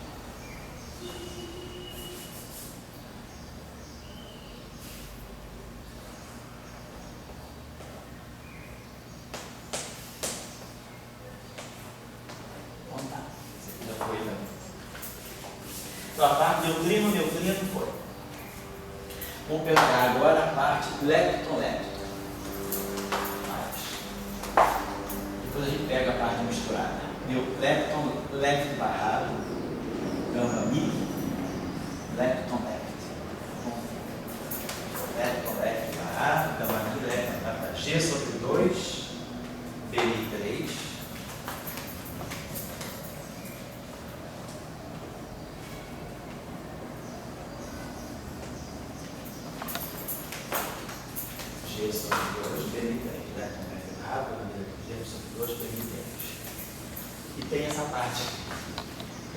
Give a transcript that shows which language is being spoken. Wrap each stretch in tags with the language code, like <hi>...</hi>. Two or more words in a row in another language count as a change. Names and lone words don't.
<pt>Então tá, isso aqui já foi também. Então a parte neutrino foi. Vamos pegar agora a parte lepton-lepton. Depois a gente pega a parte misturada. Lepton, lepton barrado, gama mi, lepton, lepton. Lepton, lepton barrado, gama mi, lepton barrado. G sobre 2, BN3. G sobre 2, BN3. Lepton, lepton barrado, G sobre 2, BN3. E tem essa parte aqui.</pt>